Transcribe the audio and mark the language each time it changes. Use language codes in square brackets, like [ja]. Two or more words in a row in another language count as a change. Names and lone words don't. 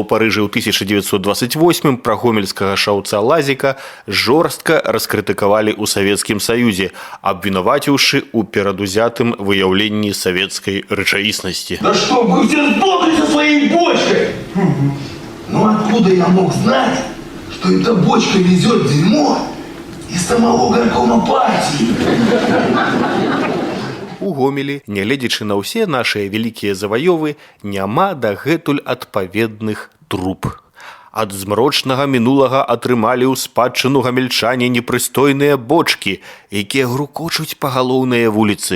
[be] Парыжы ў 1928 пра гомельскага шаўца Лазіка, жорстка раскрытыкавалі ў Савецкім Саюзе, абвінаваціўшы ў перадузятым выяўленні савецкай рэчаіснасці. [ru] Да что, вы все сдохли со своей бочкой! Ну откуда я мог знать, что эта бочка везет дерьмо из самого горкома партии? [be] У Гомелі, нягледзячы на ўсе нашыя вялікія заваёвы, няма дагэтуль адпаведных труб. Ад змрочнага мінулага атрымалі ў спадчыну гамельчане непрыстойныя бочкі, якія грукочуць па галоўныя вуліцы.